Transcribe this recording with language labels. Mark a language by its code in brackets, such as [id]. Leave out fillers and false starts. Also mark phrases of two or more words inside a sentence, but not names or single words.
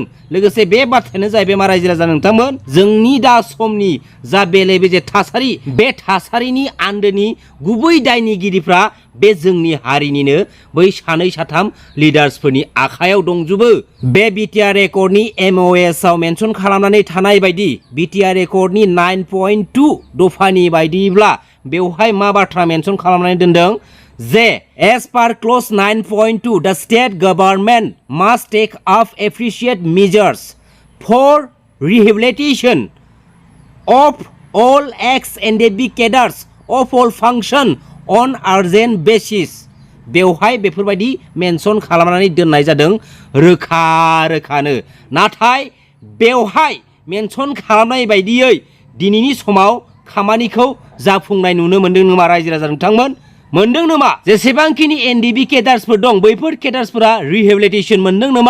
[brx] लोगोसे बे बाथ्रायानो जाहैबाय मा रायजो राजा नोंथांमोन, जोंनि दा समनि जा बेले बेजे थासारि बे थासारिनि आन्दोनि गुबै दायनिगिरिफ्रा बे जोंनि हारिनिनो बै सानै साथाम लिडार्सफोरनि आखायाव दंजोबो। बे बिटिआर रेकर्डनि MOS आव मेनसन खालामनानै थानाय बायदि बिटिआर रेकर्डनि 9.2 दफानि बायदिब्ला बेवहाय मा बाथ्रा मेनसन खालामनानै दोनदों जे [en] as per clause 9.2 the state government must take up appropriate measures for rehabilitation of all ex-NDFB cadres of all function on urgent basis। [brx] बेवहाय बेफोरबायदि मेनसन खालामनानै दोननाय जादों रोखा रोखानो। नाथाय बेवहाय मेनसन खालामनाय बायदियै दिनैनि समाव खामानिखौ जाफुंनाय नुनो मोनदों नामा रायजो राजा नोंथांमोन? मोनदों नामा? जेसेबांखिनि NDB केडार्सफोर दं बैफोर केडार्सफोरा रिहेबिलिटेशन मोनदों नामा?